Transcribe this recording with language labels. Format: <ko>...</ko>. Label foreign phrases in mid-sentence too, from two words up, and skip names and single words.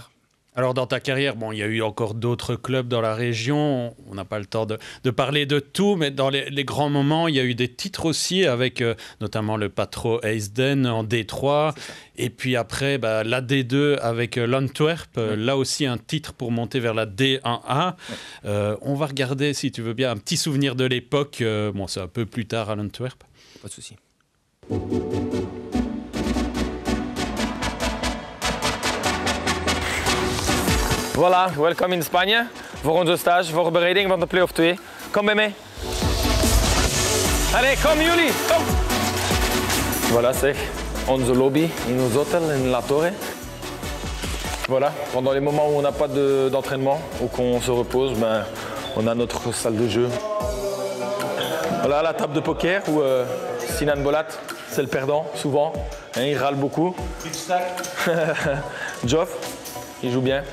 <fr>Alors dans ta carrière, il y a eu encore d'autres clubs dans la région, on n'a pas le temps de parler de tout, mais dans les grands moments, il y a eu des titres aussi avec notamment le Patro Eisden en D3, et puis après la D2 avec l'Antwerp, là aussi un titre pour monter vers la D1A. On va regarder, si tu veux bien, un petit souvenir de l'époque, c'est un peu plus tard à l'Antwerp. Pas de souci. Voilà,</fr> <nl>welkom in Spanje voor onze stage, voorbereiding van de play-off 2. Kom bij mij. Allez, kom jullie, kom!</nl> <fr>Voilà, c'est</fr> <nl>onze lobby in ons hôtel, in La Torre.</nl> <fr>Voilà, pendant les moments où on n'a pas d'entraînement ou qu'on se repose, on a notre salle de jeu. Voilà la table de poker où Sinan Bolat, c'est le perdant, souvent. Il râle beaucoup. Geoff, il joue bien.</fr>